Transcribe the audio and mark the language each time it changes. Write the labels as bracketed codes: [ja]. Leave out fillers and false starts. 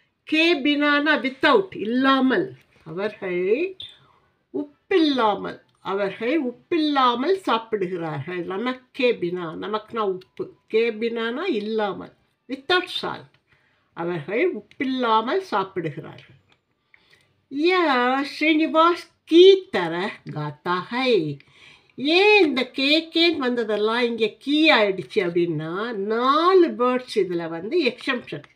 [ta] K பினானா without, இல்லாமல். அவர்கள் உப்பில்லாமல், அவர்கள் உப்பில்லாமல் சாப்பிடுகிறார்கள். நமக் கே பினா, நமக்னா உப்பு, கே பினானா இல்லாமல், [en] Without salt. [ta] அவர்கள் உப்பில்லாமல் சாப்பிடுகிறார்கள். [hi] யா ஸ்ரீனிவாஸ் की तरह गाता है. [ta] ஏன் இந்த கேன்னு வந்ததெல்லாம் இங்கே கீ ஆயிடுச்சு அப்படின்னா, 4 பேர்ட்ஸ் இதில் வந்து எக்ஸம்ஷன்.